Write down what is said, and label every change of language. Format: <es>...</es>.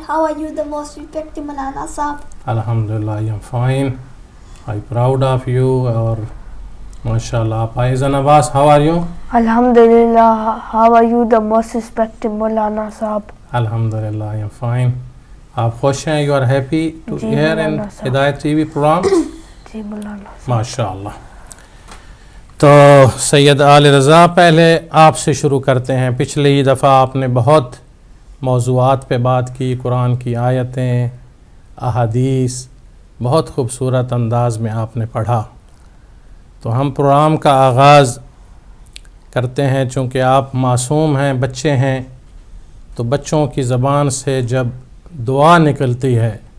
<en>How are you, the most respected Malana Saab? الحمدللہ I am fine. I'm proud of you.</en> <ur>اور ماشاءاللہ آپ اذن عباس،</ur> <en>how are you? Alhamdulillah, how are you, the most respected Maulana Saab? الحمدللہ I am fine.</en> <ur>آپ خوش ہیں؟</ur> <en>you are happy to</en> <ur>جی</ur> <en>hear in</en> <ur>مولانا صاحب۔ ہدایت ٹی وی پروگرام؟ جی مولانا صاحب۔ ماشاءاللہ۔ تو سید آل رضا، پہلے آپ سے شروع کرتے ہیں۔ پچھلی دفعہ آپ نے بہت موضوعات پہ بات کی، قرآن کی آیتیں، احادیث، بہت خوبصورت انداز میں آپ نے پڑھا۔ تو ہم پروگرام کا آغاز کرتے ہیں، چونکہ آپ معصوم ہیں، بچے ہیں، تو بچوں کی زبان سے جب دعا نکلتی ہے</ur>